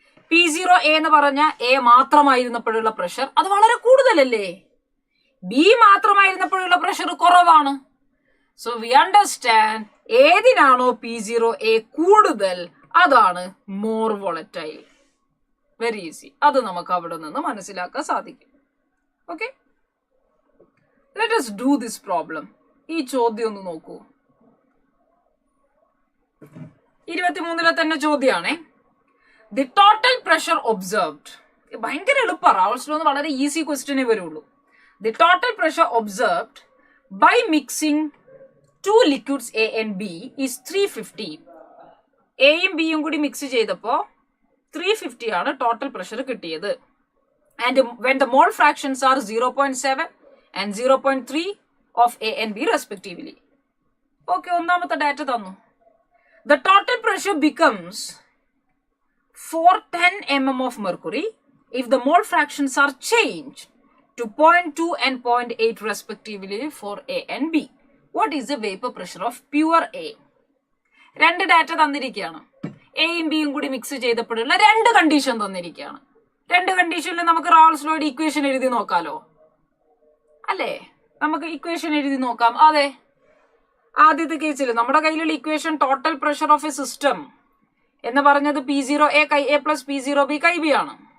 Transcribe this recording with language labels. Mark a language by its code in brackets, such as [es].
[ml] P0A എന്ന് പറഞ്ഞ A മാത്രമായിരുന്നപ്പോഴുള്ള pressure അത് വളരെ കൂടുതലല്ലേ? ബി മാത്രമായിരുന്നപ്പോഴുള്ള പ്രഷർ കുറവാണ്. [en] so we understand [ml] ഏതിനാണോ P0A കൂടുതൽ അതാണ് മോർ വോളറ്റൈൽ. [en] Very easy. [ml] അത് നമുക്ക് അവിടെ നിന്ന് മനസ്സിലാക്കാൻ സാധിക്കും. [en] Okay, let us do this problem. [ml] ഈ ചോദ്യം ഒന്ന് നോക്കൂ. 23 തന്നെ ചോദ്യമാണേ. [en] The total pressure observed. [ml] ഭയങ്കര എളുപ്പമാണ്. റാവൾസ് ലോ വളരെ ഈസി ക്വസ്റ്റ്യനേ വരുള്ളൂ. [en] The total pressure observed by mixing 2 liquids A and B is 350. [ml] എയും ബിയും കൂടി മിക്സ് ചെയ്തപ്പോ 350 ആണ് ടോട്ടൽ പ്രഷർ കിട്ടിയത്. [en] And when the mole fractions are 0.7 and 0.3 of A and B respectively. [ml] Okay, ഒന്നാമത്തെ ഡാറ്റ തന്നു. [en] The total pressure becomes 410 mm of mercury if the mole fractions are changed to 0.2 and 0.8 respectively for A and B. What is the vapor pressure of pure A? [ml] 2 data തന്നിരിക്കുകയാണ്. എയും ബിയും കൂടി mix ചെയ്തപ്പോഴുള്ള 2 condition തന്നിരിക്കുകയാണ്. 2 കണ്ടീഷനിൽ നമുക്ക് റാവൾസ് ലോയുടെ equation എഴുതി നോക്കാലോ, അല്ലേ? നമുക്ക് ഇക്വേഷൻ എഴുതി നോക്കാം. അതെ, ആദ്യത്തെ കേസിൽ നമ്മുടെ കയ്യിലുള്ള equation total pressure of A system എന്ന് പറഞ്ഞത് P0A chi A plus P0B chi B ആണ്.